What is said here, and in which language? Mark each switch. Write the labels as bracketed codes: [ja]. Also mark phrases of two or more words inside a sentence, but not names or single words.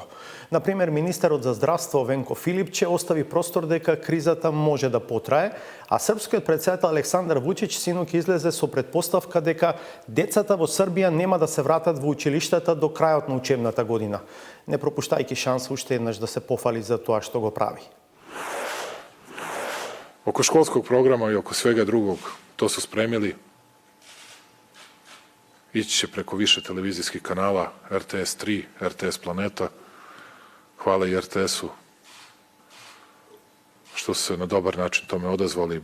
[mk] Например, министерот за здравство Венко Филипче остави простор дека кризата може да потрае, а српскиот претседател Александар Вучич синок излезе со предпоставка дека децата во Србија нема да се вратат во училиштата до крајот на учебната година, не пропуштајќи шанс уште еднаш да се пофали за тоа што го прави. [sr] Oko školskog programa i oko svega drugog, to su spremili. Ići će preko više televizijskih kanala, RTS 3, RTS Planeta. Hvala i RTS-u što su se na dobar način tome odazvali.